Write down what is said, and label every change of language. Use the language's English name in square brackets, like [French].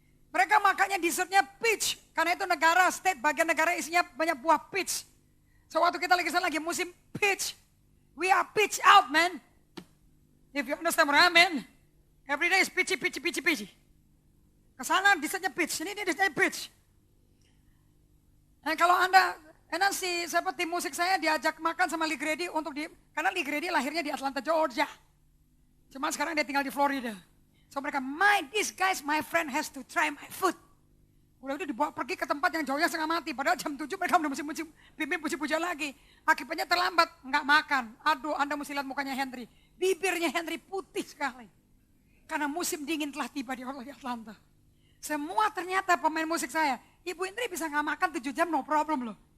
[Indonesian] Mereka makannya dessertnya peach, karena itu negara, state, bagian negara isinya banyak buah peach. So waktu kita lagi sana lagi musim peach, [English] we are peach out, man. If you understand what I mean, every day is peachy. [Indonesian] Kesana dessertnya peach, ini dessertnya peach. Dan kalau Anda Enak sih, siapa tim musik saya diajak makan sama Lee Grady karena Lee Grady lahirnya di Atlanta, Georgia. Cuman sekarang dia tinggal di Florida. So mereka, [English] this guys, my friend has to try my food. [Indonesian] Udah dibawa pergi ke tempat yang jauhnya setengah mati. Padahal jam 7 mereka udah mesti pimpin puji-pujian lagi. Akibatnya terlambat, nggak makan. Aduh, Anda mesti lihat mukanya Henry. Bibirnya Henry putih sekali. Karena musim dingin telah tiba di Atlanta. Semua ternyata pemain musik saya, Ibu Indri bisa nggak makan 7 jam no problem loh.